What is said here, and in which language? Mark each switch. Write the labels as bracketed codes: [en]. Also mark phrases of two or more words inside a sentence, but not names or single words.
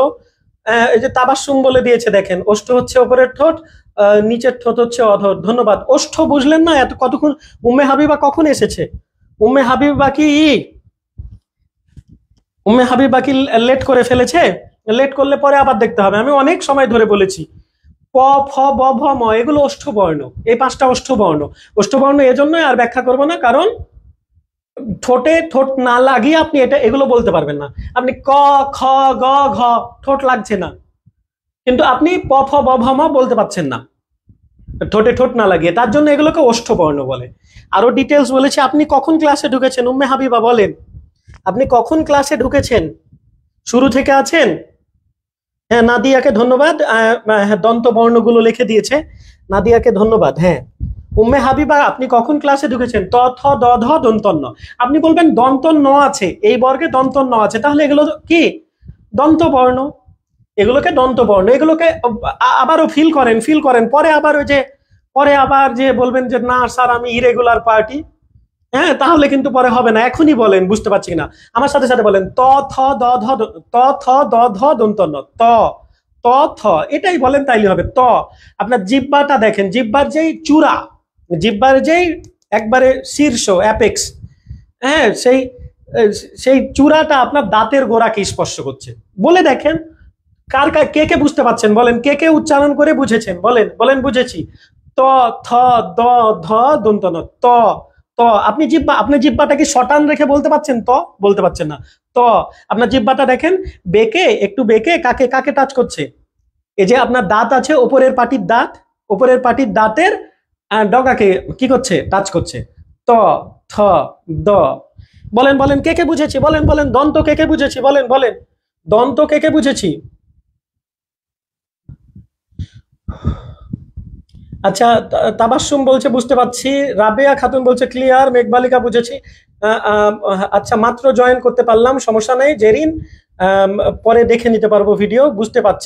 [bn] এই যে তাবাসসুম বলে দিয়েছে, দেখেন ওষ্ঠ হচ্ছে উপরের ঠোঁট, নিচের ঠোঁট হচ্ছে অধর। ধন্যবাদ। ওষ্ঠ বুঝলেন না এত কতক্ষণ, উম্মে হাবিবা কখন এসেছে, উম্মে হাবিবা কি, উম্মে হাবিবা কি লেট করে ফেলেছে, লেট করলে পরে আবার দেখতে হবে। আমি অনেক সময় ধরে বলেছি প ফ ব ভ ম এগুলো ওষ্ঠ বর্ণ, এই 5টা ওষ্ঠ বর্ণ। ওষ্ঠ বর্ণ এজন্যই আর ব্যাখ্যা করবো না, কারণ ঠোঁটে ঠোঁট না লাগিয়ে আপনি এটা এগুলো বলতে পারবেন না। আপনি ক খ গ ঘ ঠোঁট লাগছে না, কিন্তু আপনি প ফ ব ভ ম বলতে পারছেন না ঠোঁটে ঠোঁট না লাগিয়ে, তার জন্য এগুলোকে ওষ্ঠ বর্ণ বলে। আরো ডিটেলস বলেছি। আপনি কখন ক্লাসে ঢুকেছেন উম্মে হাবিবা বলেন, আপনি কখন ক্লাসে ঢুকেছেন, শুরু থেকে আছেন? হ্যাঁ নাদিয়াকে ধন্যবাদ, হ্যাঁ দন্ত বর্ণগুলো লিখে দিয়েছে, নাদিয়াকে ধন্যবাদ। হ্যাঁ উম্মে হাবিবা আপনি কখন ক্লাসে ঢুকেছেন, ত থ দ ধ দন্তন্য। আপনি বলবেন দন্তন্য আছে, এই বর্গে দন্তন্য আছে, তাহলে এগুলো কি, দন্ত বর্ণ, এগুলোকে দন্ত বর্ণ। এগুলোকে আবারও ফিল করেন, পরে আবার ওই যে পরে আবার যে বলবেন যে না স্যার আমি [en] irregular party, [bn] হ্যাঁ তাহলে কিন্তু পরে হবে না, এখনই বলেন, বুঝতে পারছি না, আমার সাথে সাথে বলেন ত থ দ ধ, ত থ দ ধ দন্তন্য, ত ত থ, এটাই বলেন তাইলে হবে। ত আপনার জিহ্বাটা দেখেন, জিহ্বার যেই চূড়া, জিহ্বার যেই একবারে শীর্ষ অ্যাপেক্স, হ্যাঁ সেই সেই চূড়াটা আপনার দাঁতের গোড়াকে স্পর্শ করছে। বলে দেখেন কার কে কে বুঝতে পারছেন বলেন, কে কে উচ্চারণ করে বুঝেছেন বলেন, বলেন বুঝেছি। ত থ দ ধ দন্তন্য, ত ত। আপনি জিহ্বা, আপনার জিহ্বাটা কি শটান রেখে বলতে পারছেন, ত বলতে পারছেন না। ত আপনার জিহ্বাটা দেখেন বেঁকে, একটু বেঁকে কাকে কাকে টাচ করছে, এই যে আপনার দাঁত আছে, ওপরের পাটির দাঁত, ওপরের পাটির দাঁতের ডগাকে কি করছে, টাচ করছে। ত থ দ, বলেন বলেন কে কে বুঝেছি, বলেন বলেন দন্ত কে কে বুঝেছি, বলেন বলেন দন্ত কে কে বুঝেছি। আচ্ছা, তাবাসসুম বলছে বুঝতে পারছি, রাবেয়া খাতুন বলছে ক্লিয়ার, মেঘবালিকা বুঝেছি। আচ্ছা, মাত্র জয়েন করতে পারলাম, সমস্যা নেই জেরিন, আম, পরে দেখে নিতে পারবো ভিডিও, বুঝতে পারছি।